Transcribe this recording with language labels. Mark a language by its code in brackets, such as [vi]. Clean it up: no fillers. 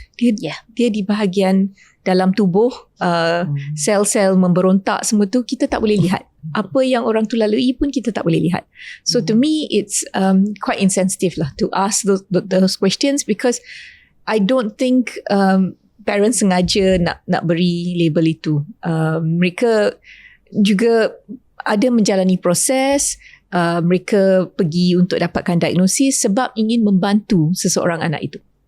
[ms] Dia di bahagian dalam tubuh, sel-sel memberontak semua tu kita tak boleh lihat. Apa yang orang tu lalui pun kita tak boleh lihat. [en] So to me, it's quite insensitive lah to ask those questions, because I don't think parents [ms] sengaja nak beri label itu. Mereka juga ada menjalani proses. Mereka pergi untuk dapatkan diagnosis sebab ingin membantu seseorang anak itu.